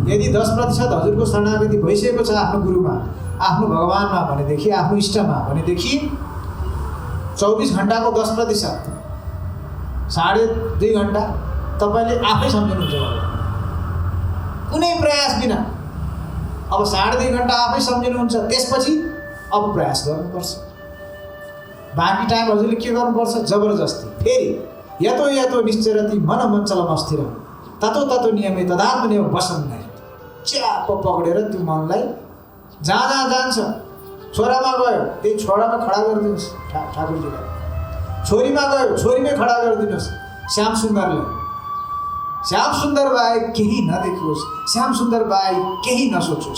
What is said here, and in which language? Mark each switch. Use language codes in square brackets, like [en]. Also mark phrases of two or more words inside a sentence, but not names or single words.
[ne] यदि 10% हजुरको शरणागति भइसकेको छ आफ्नो गुरुमा, आफ्नो भगवानमा भनेदेखि, आफ्नो इष्टमा भनेदेखि 24 घण्टाको 10%, 2.5 घण्टा तपाईँले आफै सम्झिनुहुन्छ कुनै प्रयास बिना। अब 2.5 घण्टा आफै सम्झिनुहुन्छ, त्यसपछि अब प्रयास गर्नुपर्छ। बाँकी टाइम हजुरले के गर्नुपर्छ? जबरजस्ती फेरि [sa] यतो यतो निश्चरति मन मञ्चलम अस्थिर ततो ततो नियमे तदात्मनियम वशम नै। [ne] च्याप पक्रेर त्यो मनलाई जहाँ जहाँ जान्छ, छोरामा गयो त्यही छोरामा खडा गरिदिनुहोस् ठाकुरजीलाई, छोरीमा गयो छोरीमै खडा गरिदिनुहोस् श्याम सुन्दरले। श्याम सुन्दर बाहेक केही नदेखोस्, श्याम सुन्दर बाहेक केही नसोचोस्।